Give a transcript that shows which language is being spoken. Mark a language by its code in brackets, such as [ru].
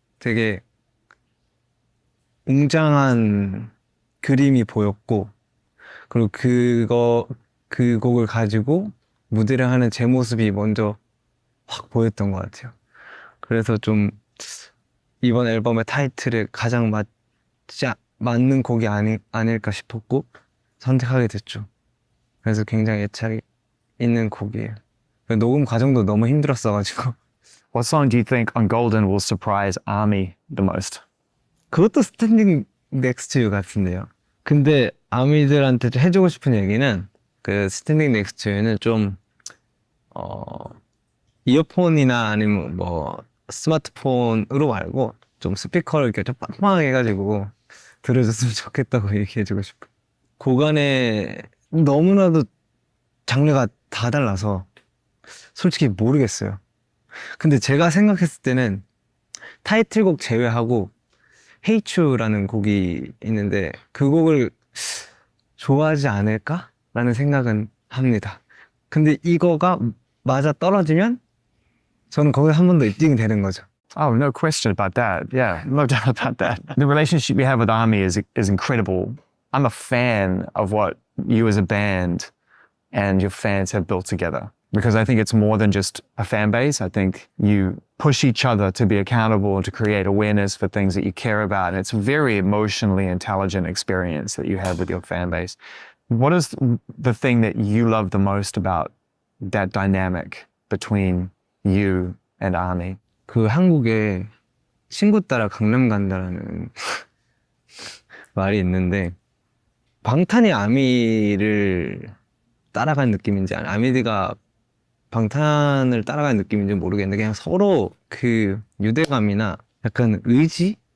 [ko] 되게 웅장한 그림이 보였고 그리고 그 곡을 가지고 무대를 하는 제 모습이 먼저 확 보였던 것 같아요. 그래서 좀 이번 앨범의 타이틀에 가장 맞는 곡이 아닐까 싶었고 선택하게 됐죠. 그래서 굉장히 애착이 있는 곡이에요. 녹음 과정도 너무 힘들었어가지고. [en] What song do you think on Golden will surprise ARMY the most? [ko] 그것도 스탠딩 넥스트 유 같은데요. 근데 아미들한테 해주고 싶은 얘기는 그 스탠딩 넥스트 유는 좀 이어폰이나 아니면 뭐 스마트폰으로 말고 좀 스피커를 이렇게 좀 빵빵하게 해가지고 들어줬으면 좋겠다고 얘기해주고 싶어요. 곡 안에 너무나도 장르가 다 달라서 솔직히 모르겠어요. 근데 제가 생각했을 때는 타이틀곡 제외하고 Hate You라는 곡이 있는데 그 곡을 좋아하지 않을까? 라는 생각은 합니다. 근데 이거가 맞아 떨어지면 저는 거기에 한 번 더 입증이 되는 거죠. [en] Oh, no question about that. Yeah, no doubt about that. The relationship you have with ARMY is incredible. I'm a fan of what you as a band and your fans have built together. Because I think it's more than just a fan base. I think you push each other to be accountable and to create awareness for things that you care about. And it's a very emotionally intelligent experience that you have with your fan base. What is the thing that you love the most about that dynamic between you and ARMY? [ko] 그 한국에 친구 따라 강남 간다라는 말이 있는데 방탄이 아미를 따라간 느낌인지 아미가 방탄을 따라가는 느낌인지 모르겠는데 그냥 서로 그 유대감이나 약간 의지?